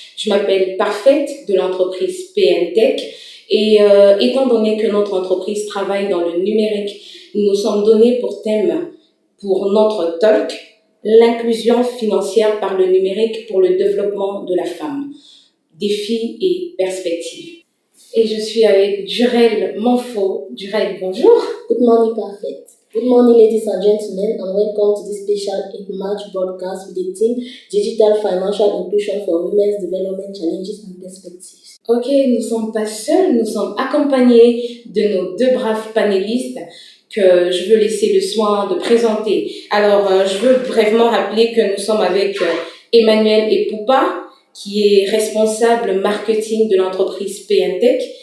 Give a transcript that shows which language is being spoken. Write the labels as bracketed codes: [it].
[fr] Je m'appelle Parfaite de l'entreprise PNTech et étant donné que notre entreprise travaille dans le numérique, nous nous sommes donnés pour thème pour notre talk l'inclusion financière par le numérique pour le développement de la femme, défis et perspectives. Et je suis avec Jurel Monfort. Jurel, bonjour. [en] Good morning, Perfect. Good morning, ladies and gentlemen, and welcome to this special 8 March broadcast with the theme Digital Financial Inclusion for Women's Development Challenges and Perspectives. [fr] Ok, nous ne sommes pas seuls, nous sommes accompagnés de nos deux braves panélistes que je veux laisser le soin de présenter. Alors, je veux brièvement rappeler que nous sommes avec Emmanuel Epoupa, qui est responsable marketing de l'entreprise PNTech.